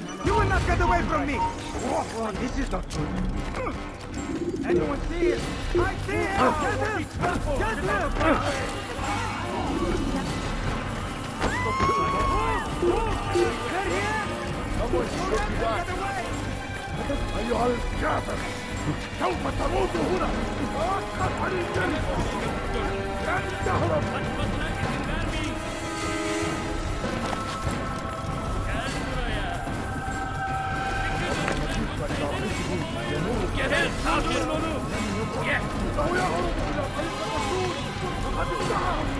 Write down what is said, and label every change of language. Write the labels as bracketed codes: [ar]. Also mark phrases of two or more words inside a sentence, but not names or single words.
[en] You will not get away from me! Oh, this is not good. Anyone see it? I see it! Get him! Get him! They're here! Someone should be back. [ar] أيها الكافر سوف تموت هنا توقف عن الجنة لن تهرب [tr] Gel saldırın onu. Gel. [ar] إنه يهرب إلى طريق الرسول فقد انتهى